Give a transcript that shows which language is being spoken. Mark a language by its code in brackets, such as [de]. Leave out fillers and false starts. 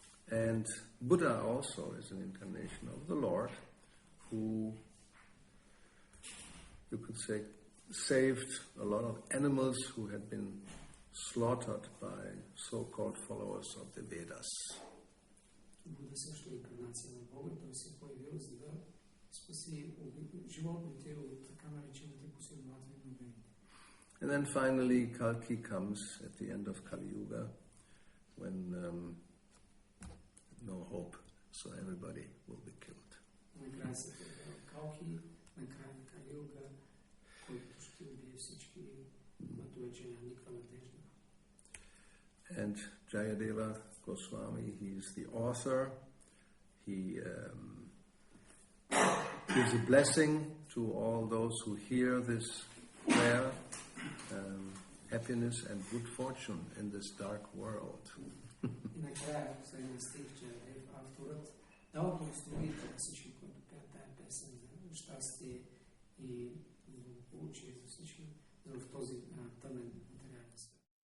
[en] And Buddha also is an incarnation of the Lord, who, you could say, saved a lot of animals who had been slaughtered by so-called followers of the Vedas. [bg] Буда също е инкарнация на Бога, той се появил, за да спаси животните от така наречените последователи на Ведите. [en] And then finally Kalki comes at the end of Kali Yuga, when no hope, so everybody will be killed. [bg] Накрая се появява Калки, накрая на Кали Юга, който ще убие всички, което вече няма никаква надежда. [en] And Jayadeva Goswami, he's the author. He gives a blessing to all those who hear this prayer, happiness and good fortune in this dark world. [bg] И накрая, последния стих, Джайадев, авторът, дава благословите на всички, които пеят тая песен за щастие и благополучие за всички в този тъмен материален свет.